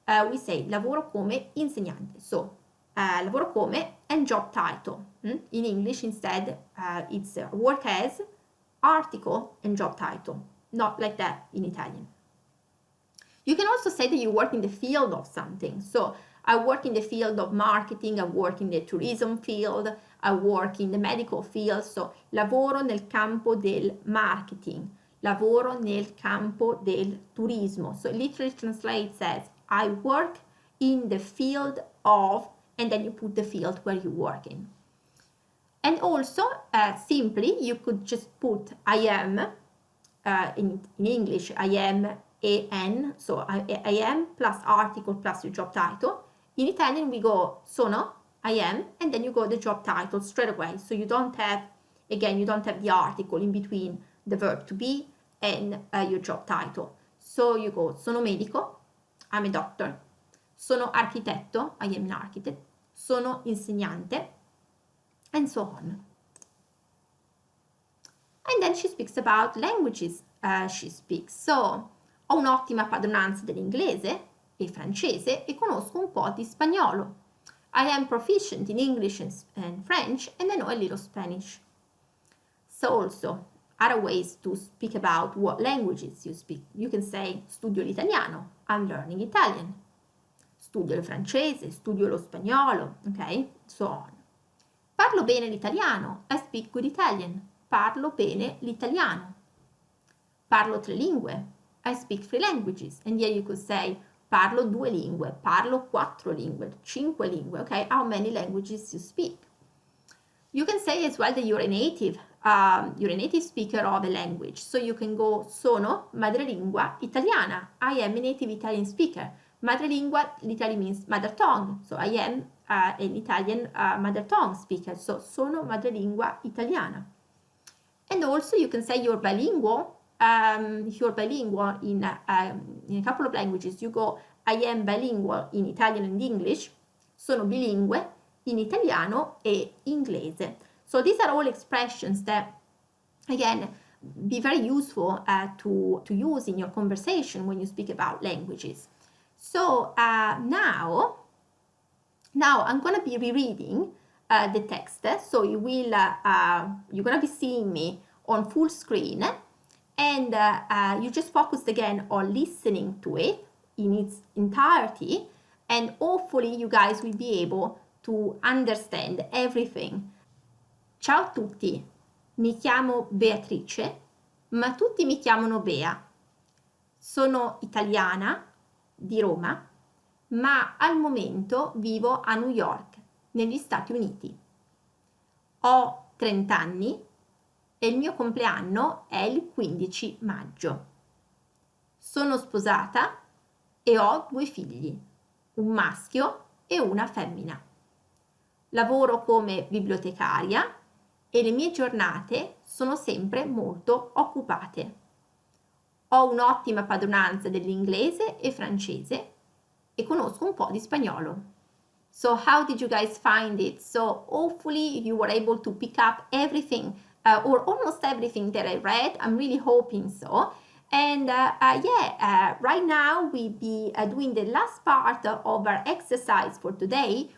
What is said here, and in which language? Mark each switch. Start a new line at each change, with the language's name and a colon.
English: We say
Italian: lavoro come insegnante.
English: So
Italian: lavoro come
English: and job title. In English instead it's work as, article and job title. Not like that in Italian. You can also say that you work in the field of something. So I work in the field of marketing, I work in the tourism field, I work in the medical field.
Italian: So lavoro nel campo del marketing, lavoro nel campo del turismo.
English: So it literally translates as I work in the field of, and then you put the field where you work in. And also, simply, you could just put I am, in English, I am, an, so I am plus article plus your job title. In Italian, we go sono, I am, and then you go the job title straight away. So you don't have the article in between the verb to be and your job title. So you go
Italian: sono medico,
English: I'm a doctor,
Italian: sono architetto,
English: I am an architect,
Italian: sono insegnante,
English: and so on. And then she speaks about languages she speaks.
Italian: So, ho un'ottima padronanza dell'inglese e francese e conosco un po' di spagnolo.
English: I am proficient in English and French and I know a little Spanish. So also, other ways to speak about what languages you speak. You can say
Italian: studio l'italiano,
English: I'm learning Italian.
Italian: Studio il francese, studio lo spagnolo, ok?
English: So on.
Italian: Parlo bene l'italiano,
English: I speak good Italian.
Italian: Parlo bene l'italiano. Parlo 3 lingue,
English: I speak 3 languages. And here you could say
Italian: parlo 2 lingue, parlo 4 lingue, 5 lingue,
English: ok? How many languages you speak? You can say as well that you're a native speaker of a language. So you can go
Italian: sono madrelingua italiana.
English: I am a native Italian speaker. Madrelingua literally means mother tongue. So I am an Italian mother tongue speaker.
Italian: So sono madrelingua italiana.
English: And also you can say you're bilingual. If you're bilingual in a couple of languages, you go I am bilingual in Italian and English.
Italian: Sono bilingue in italiano e inglese.
English: So these are all expressions that, again, be very useful to use in your conversation when you speak about languages. So now I'm going to be rereading the text. So you will, you're going to be seeing me on full screen, and you just focus again on listening to it in its entirety, and hopefully you guys will be able to understand everything.
Italian: Ciao a tutti, mi chiamo Beatrice, ma tutti mi chiamano Bea. Sono italiana di Roma, ma al momento vivo a New York, negli Stati Uniti. Ho 30 anni e il mio compleanno è il 15 maggio. Sono sposata e ho 2 figli, un maschio e una femmina. Lavoro come bibliotecaria e le mie giornate sono sempre molto occupate. Ho un'ottima padronanza dell'inglese e francese e conosco un po' di spagnolo.
English: So how did you guys find it? So hopefully you were able to pick up everything or almost everything that I read. I'm really hoping so. And right now we'll be doing the last part of our exercise for today.